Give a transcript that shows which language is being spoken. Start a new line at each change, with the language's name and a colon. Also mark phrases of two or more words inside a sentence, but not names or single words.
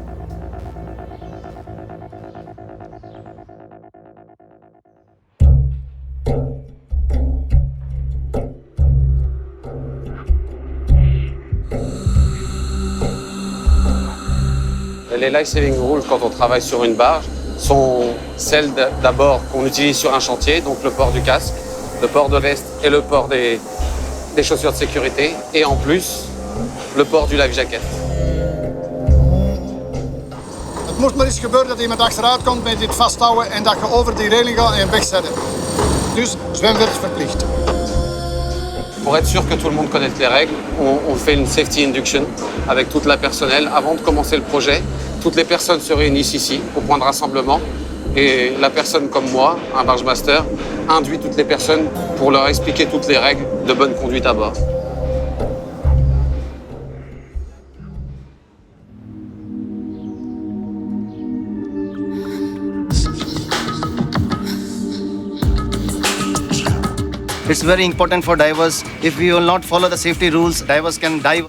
French: Les
English: life-saving rules,
French: quand on travaille sur une barge, sont celles d'abord qu'on utilise sur un chantier, donc le port du casque, le port de veste et le port des chaussures de sécurité, et en plus, le port du
English: life jacket.
Dutch: Het moet maar eens gebeuren dat iemand achteruit komt met dit vasthouden en dat je over die reling gaat en wegzetten. Dus zwemvest verplicht.
French: Pour être sûr que tout le monde connaisse les règles, on fait une
English: safety induction
French: avec toute la personnel. Avant de commencer le projet, toutes les personnes se réunissent ici au point de rassemblement. Et la personne comme moi, un
English: barge master,
French: induit toutes les personnes pour leur expliquer toutes les règles de bonne conduite à bord.
English: It's very important for divers. If we will not follow the safety rules, divers can dive.